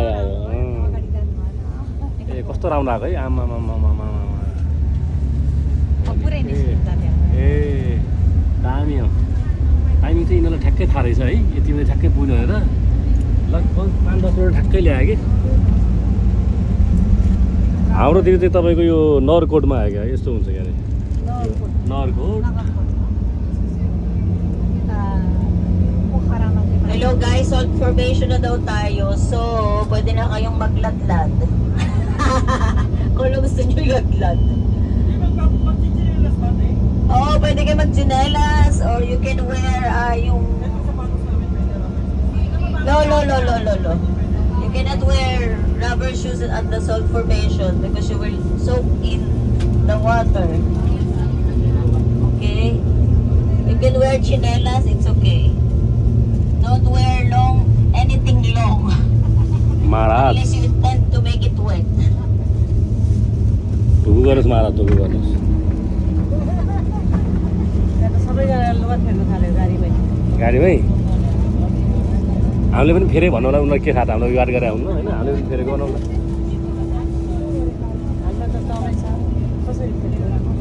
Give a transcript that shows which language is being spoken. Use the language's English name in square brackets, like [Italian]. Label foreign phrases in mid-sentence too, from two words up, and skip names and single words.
[Nepali] ए कस्तो राम्रो आएको है आमा ए दामी हो टाइमिङ चाहिँ यिनीहरूलाई ठ्याक्कै थाहा रहेछ है यति बेला ठ्याक्कै पुग्यो भनेर लगभग 5-10 मिनट ठ्याक्कै ल्यायो कि हाम्रोतिर चाहिँ तपाईँको यो नगरकोटमा आयो क्या यस्तो हुन्छ क्या नगरकोट [English] Hello guys, salt formation [Filipino] na daw tayo. So, pwede na kayong magladlad. Kung gusto nyo ladlad. Oh, pwede kayo magtsinelas [English] or you can wear [Filipino] yung... [English] No. You cannot wear rubber shoes at the salt formation because you will soak in the water. Okay? You can wear chinelas, it's okay. Don't wear anything long. [Nepali] महाराज [English] Unless you intend to make it wet. [Nepali] ढुकु गर्नुहोस् महाराज ढुकु गर्नुहोस् सबैजना लुगा फेर्नु थाल्यो गाडीमै गाडीमै हामीले पनि फेरि भनौँ न उनीहरूलाई के थाहा हामीलाई याद गरेर हुनु होइन हामीले पनि फेरि बनाउँ न हाम्रो त दबाई छ कसरी फेर्नु